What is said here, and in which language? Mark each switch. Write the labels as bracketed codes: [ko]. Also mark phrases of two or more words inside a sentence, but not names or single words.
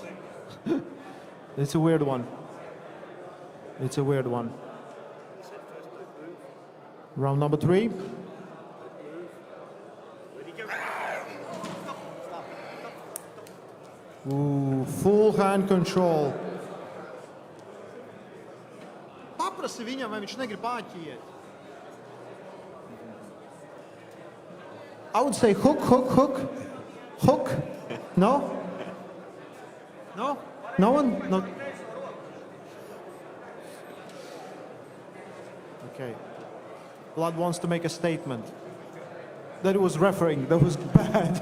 [en] It's a weird one. It's a weird one. Round number 3. Ooh, full hand control. [lv] Paprasti viņam, vai viņš negrib āķiet. [en] I would say hook, hook, hook. Hook? No? No? No one? No. Okay. Vlad wants to make a statement. That it was refereeing, that was bad.